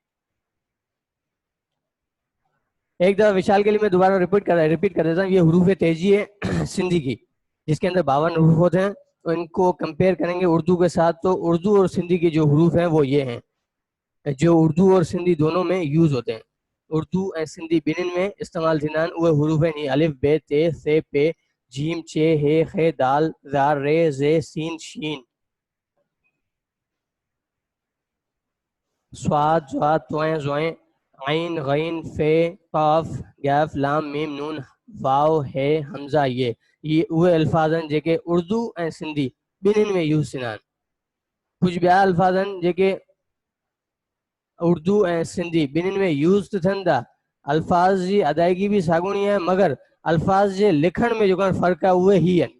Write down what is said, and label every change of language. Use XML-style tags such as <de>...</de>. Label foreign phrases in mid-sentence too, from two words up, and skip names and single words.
<ur>ایک دفعہ وشال کے لیے میں دوبارہ ریپیٹ کر دیتا ہوں. یہ حروف تیزی ہے سندھی کی, جس کے اندر 52 حروف ہوتے ہیں. تو ان کو کمپیئر کریں گے اردو کے ساتھ, تو اردو اور سندھی کے جو حروف ہیں وہ یہ ہیں جو اردو اور سندھی دونوں میں یوز ہوتے ہیں.</ur> <sd>اردو ऐं सिंधी ॿिन्हिनि में इस्तेमालु थींदा आहिनि उहे हरूफ आहिनि अलिफ बे ते से पे जीम चे हे खे दाल ज़ा रे ज़े सीन शीन स्वाद ज़्वा त्वं ज़्वं عین غین فے قاف گیف لام میم نون واو ہے حمزہ یہ उहे अल्फाज़ आहिनि जेके उर्दू ऐं सिंधी ॿिन्हिनि में यूज़ थींदा आहिनि. कुझु ॿिया अल्फाज़ आहिनि जेके उर्दू ऐं सिंधी ॿिन्हिनि में यूज़ त थियनि था. अल्फाज़ जी अदायगी बि साॻिणी आहे, मगर अल्फाज़ जे लिखण में जेको फ़र्क़ु आहे उहे ई आहिनि.</sd>